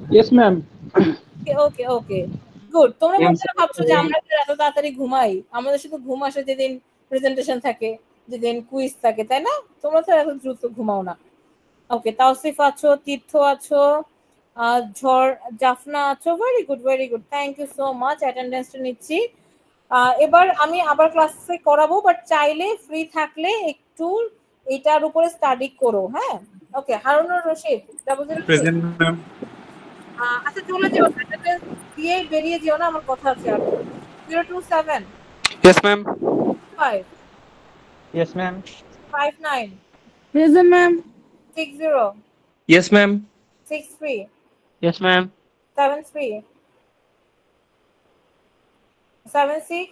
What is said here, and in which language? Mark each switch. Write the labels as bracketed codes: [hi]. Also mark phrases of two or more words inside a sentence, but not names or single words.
[en] yes ma'am. okay, good. [bn] তোমরা মনে করে ভাবছো যে আমরা এত তাড়াতাড়ি ঘুমাই, আমাদের শুধু ঘুম আসে যেদিন প্রেজেন্টেশন থাকে, যেদিন কুইজ থাকে, তাই না? তোমরা তো এত দ্রুত ঘুমাও না। ওকে, তাওসিফ আছো, তীর্থ আছো, ঝড় জাফনা আছো, [en] very good very good, thank you so much. [bn] অ্যাটেন্ডেন্সটা নিচ্ছি। এবার আমি আবার ক্লাসে করাবো, বাট চাইলে ফ্রি থাকলে একটু এটার উপরে স্টাডি করো, হ্যাঁ? ওকে, হারুনুর রশিদ, [en] present ma'am. [bn] আচ্ছা চলে যেও, অ্যাটেন্ডেন্স দিয়ে বেরিয়ে যেও না, আমার কথা আছে আর। [en] 027 Yes, ma'am. 5 Yes, ma'am. 59 Present, ma'am. 60 Yes, ma'am. 63 Yes, ma'am. 73 76